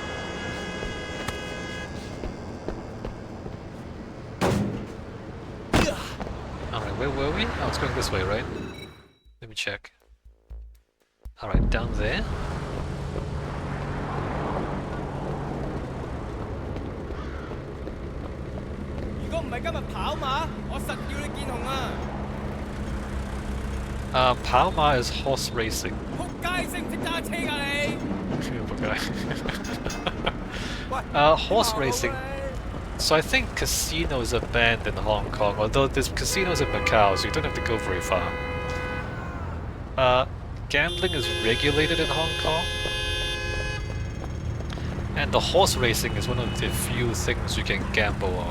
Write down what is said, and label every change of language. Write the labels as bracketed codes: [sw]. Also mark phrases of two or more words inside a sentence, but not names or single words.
[en] Alright, where were we? Oh, it's going this way, right? Let me check. Alright, down there. [yue] If 唔係今日跑馬，我實叫你見紅啊！ [en] Palma is horse racing. [yue] 仆街識唔識揸車㗎你？ [en] Horse racing. So I think casinos are banned in Hong Kong, although there's casinos in Macau, so you don't have to go very far. Gambling is regulated in Hong Kong. And the horse racing is one of the few things you can gamble on.